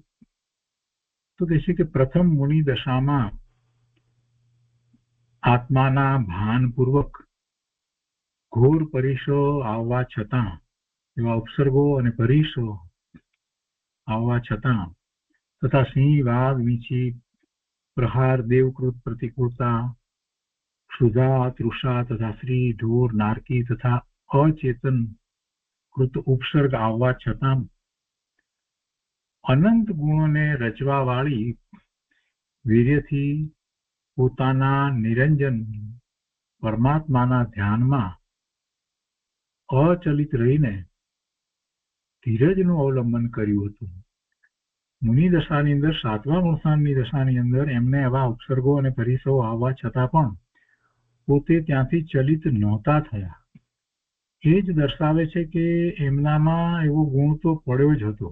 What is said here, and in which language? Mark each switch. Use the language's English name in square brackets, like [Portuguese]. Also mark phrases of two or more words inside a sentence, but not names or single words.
[Gujarati] તો કહે છે કે પ્રથમ મુનિ દશામાં આત્માના ભાનપૂર્વક ઘોર પરીશો આવવા છતાં, એવા ઉપસર્ગો અને પરીશો આવવા છતાં, તથા સિંહ, વાઘ, વીંછી, પ્રહાર, દેવકૃત પ્રતિકૂળતા, ક્ષુધા, તૃષા તથા શ્રી, ઢોર, નારકી તથા અચેતન કૃત ઉપસર્ગ આવવા છતાં અનંત ગુણોને રચવા વાળી વીર્યથી પોતાના નિરંજન પરમાત્માના ધ્યાનમાં અચલિત રહીને धीरजનું અવલંબન કર્યું હતું. મુનિ દશાની અંદર 7મા ગુણસ્થાનની દશાની અંદર એમને આવા ઉપસર્ગો અને પરિસરો આવવા છતાં પણ પોતે ત્યાંથી ચલિત નહોતા થયા. એ જ દર્શાવે છે કે એમનામાં એવો ગુણ તો પડ્યો જ હતો.